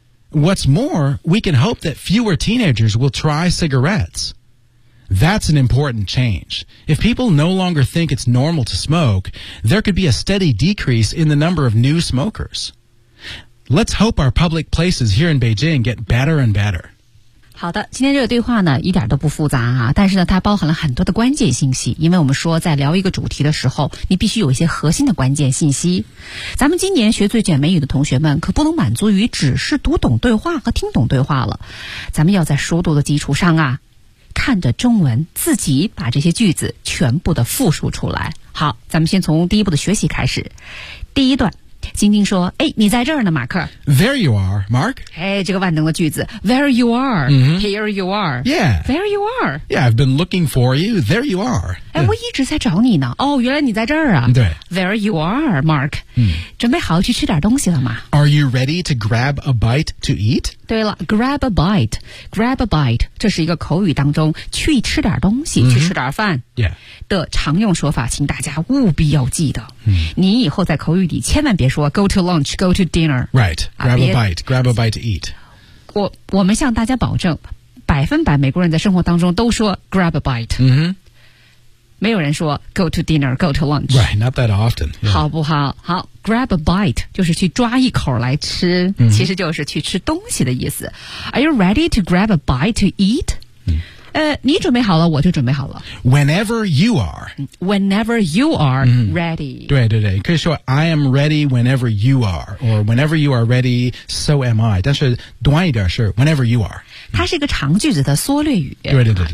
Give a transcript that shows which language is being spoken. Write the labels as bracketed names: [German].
[English] What's more, we can hope that fewer teenagers will try cigarettes. That's an important change. If people no longer think it's normal to smoke, there could be a steady decrease in the number of new smokers. Let's hope our public places here in Beijing get better and better. [Chinese] 好的，今天这个对话呢一点都不复杂啊，但是呢它包含了很多的关键信息，因为我们说在聊一个主题的时候你必须有一些核心的关键信息。咱们今年学最卷美语的同学们可不能满足于只是读懂对话和听懂对话了，咱们要在熟读的基础上啊看着中文自己把这些句子全部的复述出来。好，咱们先从第一步的学习开始。第一段，晶晶说，哎，你在这儿呢，马克。 [English] There you are, Mark. [Chinese] 哎，这个万能的句子。 [English] There you are,、 mm-hmm. here you are. Yeah. There you are. Yeah, I've been looking for you. There you are. [Chinese] 哎，我一直在找你呢。哦，原来你在这儿啊。对。 [English] There you are, Mark.、 Mm. [Chinese] 准备好去吃点东西了吗？ [English] Are you ready to grab a bite to eat? [Chinese] 对了， grab a bite. Grab a bite. 这是一个口语当中去吃点东西、mm-hmm. 去吃点饭。 [English] Yeah. [Chinese] 的常用说法，请大家务必要记得、嗯、你以后在口语里千万别说 [English] go to lunch, go to dinner, right, grab a bite, grab a bite to eat. [Chinese] 我们向大家保证百分百美国人在生活当中都说 grab a bite、嗯、没有人说 [English] go to dinner, go to lunch, right, not that often、yeah. [Chinese] 好不好，好， grab a bite 就是去抓一口来吃、嗯、其实就是去吃东西的意思。 [English] Are you ready to grab a bite to eat? [Chinese] 你准备好了我就准备好了。 [English] Whenever you are. Whenever you are、mm. ready. [Chinese] 对对对，可以说 [English] I am ready whenever you are, or whenever you are ready, so am I. [Chinese] 但是短一点是 [English] whenever you are. [Chinese] 它是一个长句子的缩略语。对对 对, 对, 对。